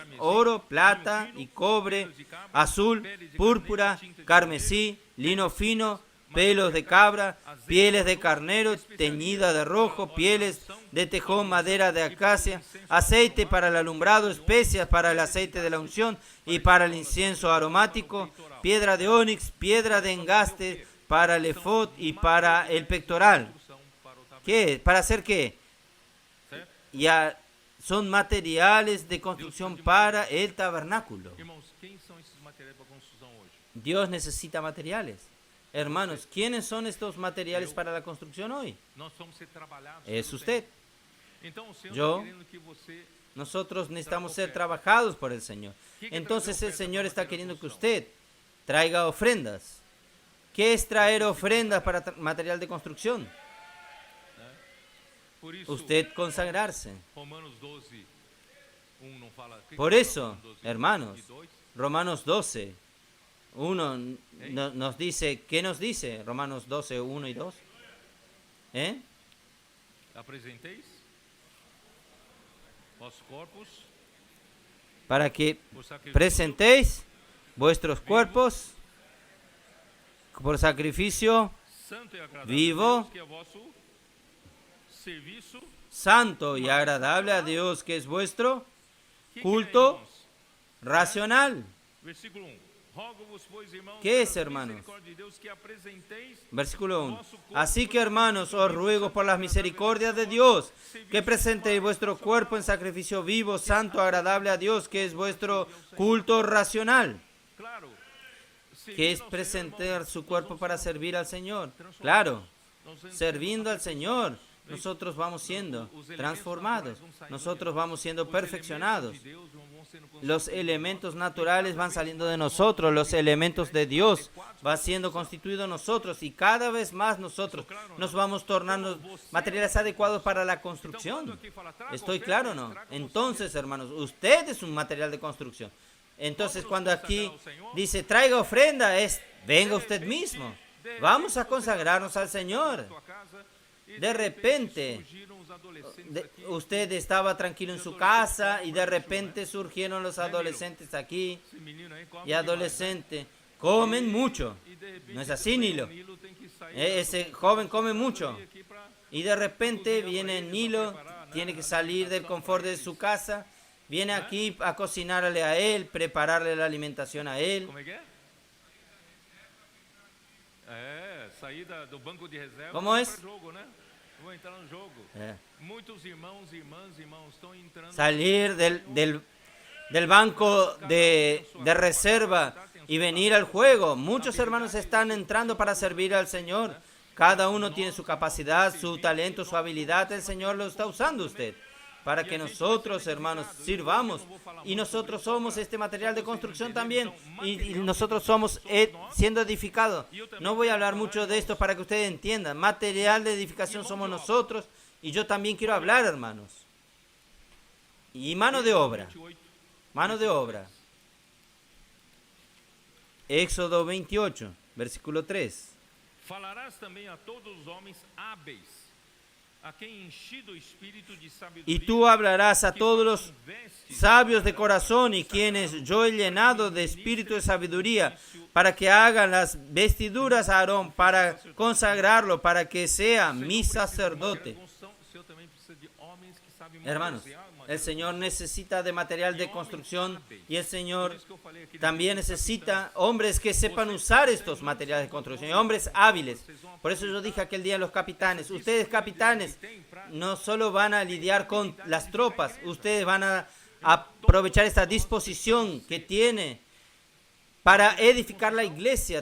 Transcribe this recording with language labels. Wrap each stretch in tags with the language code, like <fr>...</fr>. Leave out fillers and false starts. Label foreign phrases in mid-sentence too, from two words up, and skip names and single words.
<es>Oro, plata y cobre, azul, púrpura, carmesí, lino fino, pelos de cabra, pieles de carnero teñida de rojo, pieles de tejón, madera de acacia, aceite para el alumbrado, especias para el aceite de la unción y para el incienso aromático, piedra de ónix, piedra de engaste para el efod y para el pectoral. ¿Qué? ¿Para hacer qué?</es> <pt>certo?</pt> <es>Ya son materiales de construcción para el tabernáculo.</es> <pt>Irmãos, quem são esses materiais para construção hoje?</pt> <es>Dios necesita materiales. Hermanos, ¿quiénes son estos materiales para la construcción hoy?</es> <pt>Nós somos ser trabalhados.</pt> <es>Es</es> <pt>pelo</pt> <es>usted.</es> <pt>Senhor. Então o Senhor</pt> <es>Yo.</es> <pt>está querendo que você</pt> <es>Nosotros necesitamos ser trabajados por el Señor. Entonces el Señor está queriendo que usted traiga ofrendas. ¿Qué es traer ofrendas para material de construcción?</es> <pt>por isso</pt> <es>Usted consagrarse.</es> <pt>Romanos 12, 1 não fala. que</pt> <es>Por</es> <pt>fala</pt> <es>eso, Romanos 12, hermanos, 2? Romanos 12, 1 nos dice, ¿qué nos dice? Romanos 12, 1 y 2. ¿Eh?</es> <pt>Apresenteis os corpos</pt> <es>Para que</es> <pt>por sacrifício</pt> <es>presentéis vuestros cuerpos por sacrificio</es> <pt>santo e agradável</pt> <es>vivo,</es> <pt>a Deus, que é vosso serviço.</pt> <es>santo y agradable a Dios, que es vuestro</es> <pt>Que</pt> <es>culto</es> <pt>é, irmãos?</pt> <es>racional.</es> <pt>Versículo 1. Rogo-vos, pois, irmãos,</pt> <es>¿Qué es,</es> <pt>pela</pt> <es>hermanos?</es> <pt>misericórdia de Deus, que apresenteis</pt> <es>Versículo 1. Así que, hermanos, os ruego por las misericordias de Dios que presentéis vuestro cuerpo en sacrificio vivo, santo, agradable a Dios, que es vuestro culto racional.</es> <pt>claro,</pt> <es>Que es</es> <pt>servindo ao Senhor,</pt> <es>presentar</es> <pt>irmãos,</pt> <es>su</es> <pt>nós</pt> <es>cuerpo</es> <pt>vamos</pt> <es>para</es> <pt>sendo</pt> <es>servir al Señor.</es> <pt>transformados.</pt> <es>Claro,</es> <pt>Nós vamos</pt> <es>sirviendo al Señor, nosotros vamos siendo transformados, nosotros vamos siendo perfeccionados.</es> <pt>de Deus vão sendo</pt> <es>Los elementos naturales van saliendo de nosotros, los elementos de Dios van siendo constituidos nosotros y cada vez más nosotros nos vamos tornando materiales adecuados para la construcción. ¿Estoy claro o no? Entonces, hermanos, usted es un material de construcción. Entonces, cuando aquí dice traiga ofrenda, es venga usted mismo. Vamos a consagrarnos al Señor.</es> <pt>tua casa e</pt> <es>De repente,</es> <pt>surgiram os adolescentes aqui.</pt> <es>usted estaba tranquilo en su casa y de repente surgieron los adolescentes aquí</es> <pt>Esse menino aí come</pt> <es>y adolescentes comen mucho.</es> <pt>demais, né? E de repente</pt> <es>¿No es así, Nilo?</es> <pt>Nilo tem que sair</pt> <es>Ese joven come mucho</es> <pt>aqui pra</pt> <es>y de repente viene Nilo, tiene que salir del confort de su casa, viene aquí a cocinarle a él, prepararle la alimentación a él.</es> <pt>como é que é? É, sair do banco de reserva. Como vai é? pra jogo, né? Vou entrar no jogo. Muitos irmãos, irmãos estão entrando.</pt> <es>Salir del banco de reserva y venir al juego. Muchos hermanos están entrando para servir al Señor. Cada uno tiene su capacidad, su talento, su habilidad. El Señor lo está usando usted para que nosotros, hermanos, sirvamos. Y nosotros somos este material de construcción también. Y nosotros somos siendo edificados. No voy a hablar mucho de esto para que ustedes entiendan. Material de edificación somos nosotros. Y yo también quiero hablar, hermanos. Y mano de obra. 28. Mano de obra. Éxodo 28, versículo 3.</es> <pt>Falarás também a todos os homens hábeis, a quem enchido o espírito de sabedoria.</pt> <es>Y tú hablarás a todos los sabios de corazón y quienes yo he llenado de espíritu de sabiduría, para que hagan las vestiduras a Aarón, para consagrarlo, para que sea mi sacerdote.</es> <pt>O Senhor também precisa de homens que sabem</pt> <es>Hermanos, el Señor necesita de material de construcción y el Señor también necesita hombres que sepan usar estos materiales de construcción, y hombres hábiles. Por eso yo dije aquel día a los capitanes, ustedes capitanes no solo van a lidiar con las tropas, ustedes van a aprovechar esta disposición que tiene para edificar la iglesia.</es>